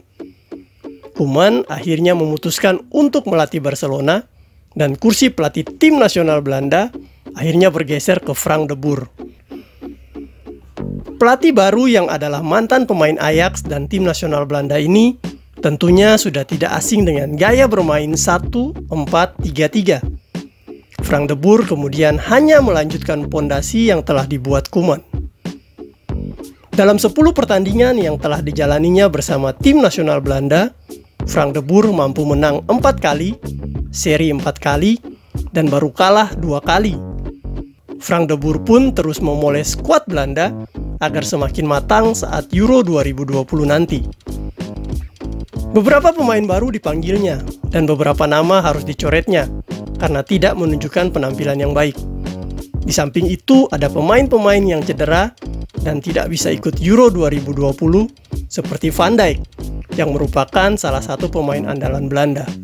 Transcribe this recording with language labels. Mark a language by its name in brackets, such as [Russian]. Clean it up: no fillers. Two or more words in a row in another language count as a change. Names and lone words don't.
[Indonesian] Koeman akhirnya memutuskan untuk melatih Barcelona dan kursi pelatih tim nasional Belanda akhirnya bergeser ke Frank de Boer. Pelatih baru yang adalah mantan pemain Ajax dan tim nasional Belanda ini tentunya sudah tidak asing dengan gaya bermain 1-4-3-3. Frank de Boer kemudian hanya melanjutkan pondasi yang telah dibuat Koeman. Dalam 10 pertandingan yang telah dijalaninya bersama tim nasional Belanda, Frank de Boer mampu menang 4 kali, seri 4 kali, dan baru kalah 2 kali. Frank de Boer pun terus memoles skuad Belanda agar semakin matang saat Euro 2020 nanti. Beberapa pemain baru dipanggilnya, dan beberapa nama harus dicoretnya karena tidak menunjukkan penampilan yang baik. Di samping itu, ada pemain-pemain yang cedera dan tidak bisa ikut Euro 2020 seperti Van Dijk, yang merupakan salah satu pemain andalan Belanda.